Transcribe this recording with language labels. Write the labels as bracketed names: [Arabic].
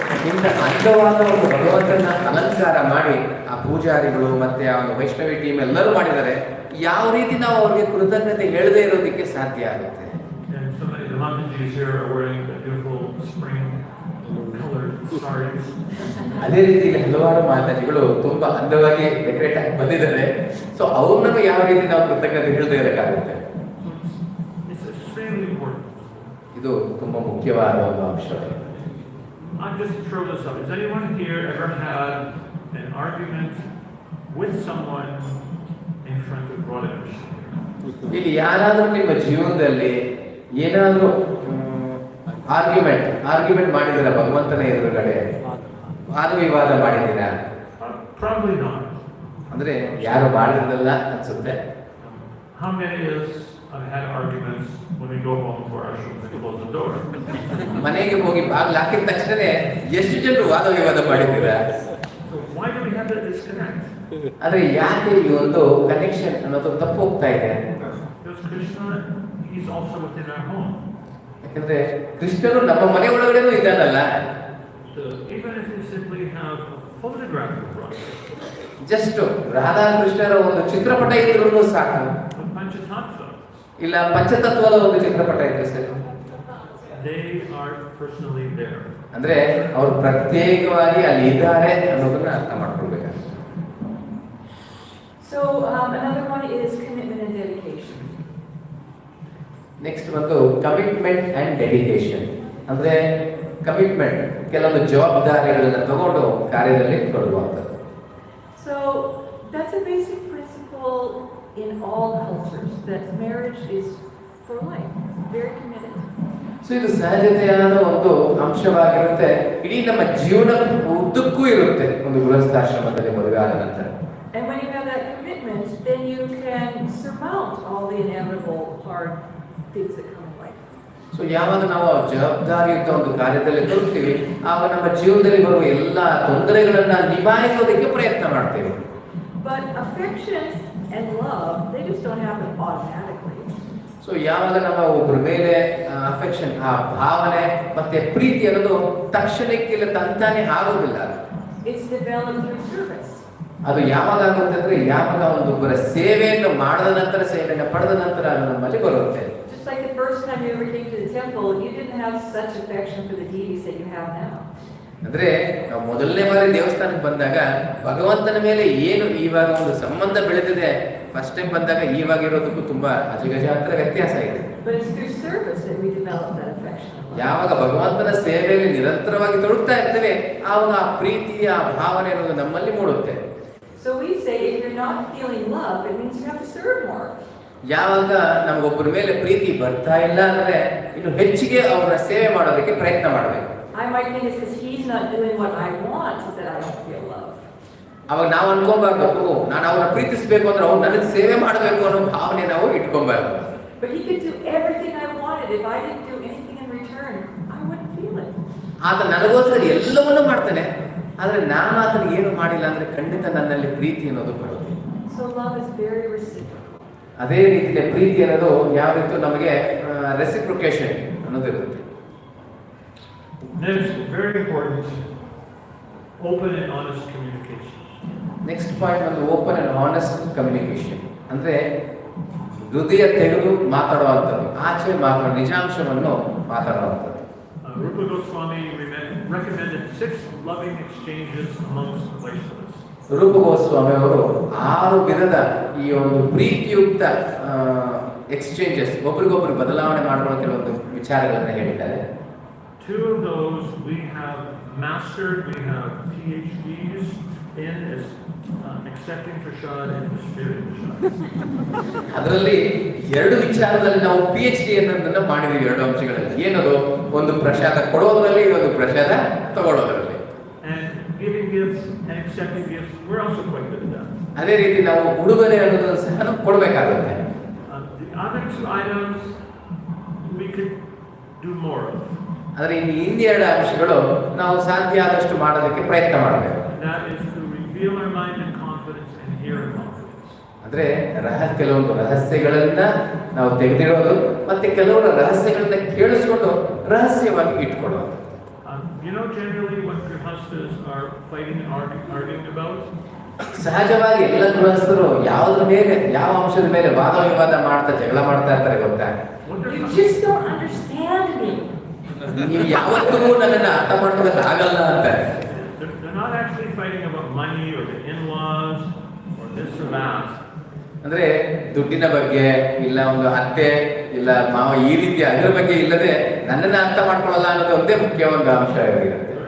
[Kannada] ಇಂಥ ಅಂದವಾದ ಒಂದು ಭಗವಂತನ ಅಲಂಕಾರ ಮಾಡಿ ಆ ಪೂಜಾರಿಗಳು ಮತ್ತೆ ಆ ಒಂದು ವೈಷ್ಣವಿ ಟೀಮ್ ಎಲ್ಲರೂ ಮಾಡಿದ್ದಾರೆ. ಯಾವ ರೀತಿ ನಾವು ಅವ್ರಿಗೆ ಕೃತಜ್ಞತೆ ಹೇಳದೇ ಇರೋದಕ್ಕೆ ಸಾಧ್ಯ ಆಗುತ್ತೆ? [English] And so many of the matajis here are wearing the beautiful spring colored saris. [Kannada] ಅದೇ ರೀತಿ ಹಲವಾರು ಮಾತಾಜಿಗಳು ತುಂಬಾ ಅಂದವಾಗಿ ಡೆಕೋರೇಟ್ ಆಗಿ ಬಂದಿದ್ದಾರೆ. ಸೊ ಅವ್ರನ್ನ ಯಾವ ರೀತಿ ನಾವು ಕೃತಜ್ಞತೆ ಹೇಳದೇ ಇರಕ್ಕಾಗುತ್ತೆ? [English] It's extremely important. [Kannada] ಇದು ತುಂಬಾ ಮುಖ್ಯವಾದ ಒಂದು ಅಂಶ. [English] I'll just throw this up. Has anyone here ever had an argument with someone in front of Radha Krishna? [Kannada] ಇಲ್ಲಿ ಯಾರಾದ್ರೂ ನಿಮ್ಮ ಜೀವನದಲ್ಲಿ ಏನಾದ್ರೂ ಆರ್ಗ್ಯುಮೆಂಟ್ ಮಾಡಿದ್ದೀರಾ ಭಗವಂತನ ಎದುರುಗಡೆ? ವಾದ ವಿವಾದ ಮಾಡಿದ್ದೀರಾ? [English] Probably not. [Kannada] ಅಂದ್ರೆ ಯಾರು ಮಾಡಿರೋದಲ್ಲ ಅನ್ಸುತ್ತೆ. [English] How many of us have had arguments when we go home to our ashrams and close the door? [Kannada] ಮನೆಗೆ ಹೋಗಿ ಬಾಗಿಲು ಹಾಕಿದ ತಕ್ಷಣ ಎಷ್ಟು ಜನರು ವಾದ ವಿವಾದ ಮಾಡಿದ್ದೀರಾ? [English] So why do we have that disconnect? [Kannada] ಆದ್ರೆ ಯಾಕೆ ಈ ಒಂದು ಕನೆಕ್ಷನ್ ಅನ್ನೋದು ತಪ್ಪು ಹೋಗ್ತಾ ಇದೆ? [English] Because Krishna, he's also within our home. [Kannada] ಯಾಕಂದ್ರೆ ಕೃಷ್ಣನು ನಮ್ಮ ಮನೆ ಒಳಗಡೆನೂ ಇದ್ದಾನಲ್ಲ. [English] Even if you simply have a photograph of Radha, [Kannada] just Radha ಕೃಷ್ಣರ ಒಂದು ಚಿತ್ರಪಟ ಇದ್ರೂ ಸಾಕು. [English] a Panchatattva, [Kannada] ಇಲ್ಲ ಪಂಚತತ್ವದ ಒಂದು ಚಿತ್ರಪಟ ಇದ್ರೆ ಸರಿ. [English] they are personally there. [Kannada] ಅಂದ್ರೆ ಅವರು ಪ್ರತ್ಯೇಕವಾಗಿ ಅಲ್ಲಿ ಇದ್ದಾರೆ ಅನ್ನೋದನ್ನ ಅರ್ಥ ಮಾಡ್ಕೊಳ್ಬೇಕಾಗುತ್ತೆ. [English] So another one is commitment and dedication. Next ಒಂದು commitment and dedication. [Kannada] ಅಂದ್ರೆ ಕಮಿಟ್ಮೆಂಟ್, ಕೆಲವೊಂದು ಜವಾಬ್ದಾರಿಗಳನ್ನ ತಗೊಂಡು ಕಾರ್ಯದಲ್ಲಿ ತೊಡಗುವಂಥದ್ದು. [English] So that's a basic principle in all cultures, that marriage is for life, very committed. [Kannada] So ಇದು ಸಹಜತೆಯಾದ ಒಂದು ಅಂಶವಾಗಿರುತ್ತೆ. ಇಡೀ ನಮ್ಮ ಜೀವನ ಉದ್ದಕ್ಕೂ ಇರುತ್ತೆ ಒಂದು ಗೃಹಸ್ಥಾಶ್ರಮದಲ್ಲಿ ಮದುವೆ ಆದ ನಂತರ. [English] And when you have that commitment, then you can surmount all the inevitable hard things that come in life. [Kannada] So ಯಾವಾಗ ನಾವು ಜವಾಬ್ದಾರಿಯುತ ಒಂದು ಕಾರ್ಯದಲ್ಲಿ ತೊಡಗ್ತೀವಿ, ಆಗ ನಮ್ಮ ಜೀವನದಲ್ಲಿ ಬರುವ ಎಲ್ಲ ತೊಂದರೆಗಳನ್ನ ನಿಭಾಯಿಸೋದಕ್ಕೆ ಪ್ರಯತ್ನ ಮಾಡ್ತೇವೆ. [English] But affection and love, they just don't happen automatically. [Kannada] So ಯಾವಾಗ ನಮ್ಮ ಒಬ್ಬರ ಮೇಲೆ ಅಫೆಕ್ಷನ್, ಆ ಭಾವನೆ ಮತ್ತೆ ಪ್ರೀತಿ ಅನ್ನೋದು ತಕ್ಷಣಕ್ಕೆ ಇಲ್ಲ ತಂತಾನೆ ಆಗೋದಿಲ್ಲ. [English] It's developed through service. [Kannada] ಅದು ಯಾವಾಗ ಆಗುತ್ತೆ ಅಂದ್ರೆ ಯಾವಾಗ ಒಂದೊಬ್ಬರ ಸೇವೆಯನ್ನು ಮಾಡಿದ ನಂತರ, ಸೇವೆಯನ್ನು ಪಡೆದ ನಂತರ ಅದು ನಮ್ಮಲ್ಲಿ ಬರುತ್ತೆ. [English] Just like the first time you ever came to the temple, you didn't have such affection for the deities that you have now. [Kannada] ಅಂದ್ರೆ ನಾವು ಮೊದಲನೇ ಬಾರಿ ದೇವಸ್ಥಾನಕ್ಕೆ ಬಂದಾಗ ಭಗವಂತನ ಮೇಲೆ ಏನು ಇವಾಗ ಒಂದು ಸಂಬಂಧ ಬೆಳೆದಿದೆ, [English] first time [Kannada] ಬಂದಾಗ ಇವಾಗ ಇರೋದಕ್ಕೂ ತುಂಬಾ ಅಜಗಜಾಂತರ ವ್ಯತ್ಯಾಸ ಇದೆ. [English] But it's through service that we develop that affection. [Kannada] ಯಾವಾಗ ಭಗವಂತನ ಸೇವೆಯಲ್ಲಿ ನಿರಂತರವಾಗಿ ತೊಡಗ್ತಾ ಇರ್ತೇವೆ ಆವಾಗ ಆ ಪ್ರೀತಿ ಆ ಭಾವನೆ ಅನ್ನೋದು ನಮ್ಮಲ್ಲಿ ಮೂಡುತ್ತೆ. [English] So we say if you're not feeling love, it means you have to serve more. [Kannada] ಯಾವಾಗ ನಮಗೊಬ್ಬರ ಮೇಲೆ ಪ್ರೀತಿ ಬರ್ತಾ ಇಲ್ಲ ಅಂದ್ರೆ ಇನ್ನು ಹೆಚ್ಚಿಗೆ ಅವರ ಸೇವೆ ಮಾಡೋದಕ್ಕೆ ಪ್ರಯತ್ನ ಮಾಡಬೇಕು. [English] I might think it's because he's not doing what I want that I don't feel love. [Kannada] ಅವಾಗ ನಾವು ಅನ್ಕೊಂಬಾರ್ದು ನಾನು ಅವ್ರನ್ನ ಪ್ರೀತಿಸ್ಬೇಕು ಅಂದ್ರೆ ಅವ್ರು ನನಗೆ ಸೇವೆ ಮಾಡಬೇಕು ಅನ್ನೋ ಭಾವನೆ ನಾವು ಇಟ್ಕೊಂಬಾರ್ದು. [English] But he could do everything I wanted. If I didn't do anything in return, I wouldn't feel it. [Kannada] ಆತ ನನಗೋಸ್ಕರ ಎಲ್ಲವನ್ನೂ ಮಾಡ್ತಾನೆ, ಆದ್ರೆ ನಾನು ಆತನಿಗೆ ಏನು ಮಾಡಿಲ್ಲ ಅಂದ್ರೆ ಖಂಡಿತ ನನ್ನಲ್ಲಿ ಪ್ರೀತಿ ಅನ್ನೋದು ಬರುತ್ತೆ. [English] So love is very reciprocal. [Kannada] ಅದೇ ರೀತಿಯ ಪ್ರೀತಿ ಅನ್ನೋದು ಯಾವ ರೀತಿ ನಮಗೆ ರೆಸಿಪ್ರಿಕೇಶನ್ ಅನ್ನೋದಿರುತ್ತೆ. [English] Next, very important, open and honest communication. Next point [Kannada] ಒಂದು [English] open and honest communication [Kannada] ಅಂದ್ರೆ ಹೃದಯ ತೆಗೆದು ಮಾತಾಡುವಂಥದ್ದು, ಆಚೆ ಮಾತಾಡೋ ನಿಜಾಂಶವನ್ನು ಮಾತಾಡುವಂಥದ್ದು. [English] Rupa Goswami recommended 6 loving exchanges amongst Vaishnavas. [Kannada] ರೂಪ ಗೋಸ್ವಾಮಿ ಅವರು 6 ವಿಧದ ಈ ಒಂದು ಪ್ರೀತಿಯುಕ್ತ ಎಕ್ಸ್ಚೇಂಜಸ್, ಒಬ್ರಿಗೊಬ್ರು ಬದಲಾವಣೆ ಮಾಡುವ ಕೆಲವೊಂದು ವಿಚಾರಗಳನ್ನು ಹೇಳಿದ್ದಾರೆ. [English] 2 of those we have mastered, we have PhDs in as accepting prasad and distributing prasad. [Kannada] ಅದರಲ್ಲಿ 2 ವಿಚಾರದಲ್ಲಿ ನಾವು PhD ಅನ್ನೋದನ್ನ ಮಾಡಿದೀವಿ. 2 ಅಂಶಗಳಲ್ಲಿ ಏನದು, ಒಂದು ಪ್ರಸಾದ ಕೊಡೋದ್ರಲ್ಲಿ, ಒಂದು ಪ್ರಸಾದ ತಗೊಳ್ಳೋದ್ರಲ್ಲಿ. [English] And giving gifts and accepting gifts, we're also quite good at that. [Kannada] ಅದೇ ರೀತಿ ನಾವು ಉಡುಗೊರೆ ಅನ್ನೋದನ್ನು ಸಹ ಕೊಡಬೇಕಾಗುತ್ತೆ. [English] The other 2 items we could do more of. [Kannada] ಆದರೆ ಇನ್ನು 2 ಅಂಶಗಳು ನಾವು ಸಾಧ್ಯ ಆದಷ್ಟು ಮಾಡೋದಕ್ಕೆ ಪ್ರಯತ್ನ ಮಾಡಬೇಕು. [English] That is to reveal our mind in confidence and hear in confidence. [Kannada] ಅಂದ್ರೆ ಕೆಲವೊಂದು ರಹಸ್ಯಗಳನ್ನ ನಾವು ತೆಗೆದಿಡೋದು ಮತ್ತೆ ಕೆಲವರ ರಹಸ್ಯಗಳನ್ನ ಕೇಳಿಸ್ಕೊಂಡು ರಹಸ್ಯವಾಗಿ ಇಟ್ಕೊಳ್ಳೋದು. [English] Generally when grihasthas are fighting and arguing about, [Kannada] ಸಹಜವಾಗಿ ಎಲ್ಲ ಗೃಹಸ್ಥರು ಯಾವುದ್ರ ಮೇಲೆ, ಯಾವ ಅಂಶದ ಮೇಲೆ ವಾದ ವಿವಾದ ಮಾಡ್ತಾ ಜಗಳ ಮಾಡ್ತಾ ಇರ್ತಾರೆ ಗೊತ್ತಾ? [English] You just don't understand me. [Kannada] ನೀವು ಯಾವತ್ತೂ ನನ್ನನ್ನು ಅರ್ಥ ಮಾಡ್ಕೊಳ್ಳೋಕೆ ಆಗಲ್ಲ ಅಂತಾರೆ. [English] They're not actually fighting about money or the in-laws or this or that. [Kannada] ಅಂದ್ರೆ ದುಡ್ಡಿನ ಬಗ್ಗೆ ಇಲ್ಲ, ಒಂದು ಅತ್ತೆ ಇಲ್ಲ ಮಾವ ಈ ರೀತಿ ಅದರ ಬಗ್ಗೆ ಇಲ್ಲದೆ ನನ್ನನ್ನು ಅರ್ಥ ಮಾಡ್ಕೊಳ್ಳಲ್ಲ ಅನ್ನೋದು ಒಂದೇ ಮುಖ್ಯವಾದ ಅಂಶ ಆಗಿರುತ್ತೆ.